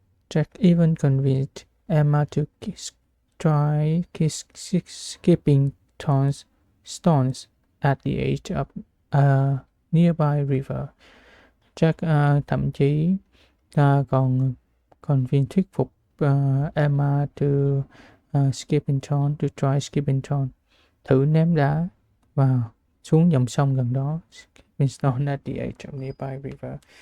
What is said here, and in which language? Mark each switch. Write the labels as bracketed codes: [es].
[en] Jack even convinced Emma to try skipping stones at the edge of a nearby river. [vi] Jack thậm chí còn thuyết phục Emma [en] to try skipping stone, [vi] thử ném đá xuống dòng sông gần đó. [en] Skipping stone at the edge of nearby river.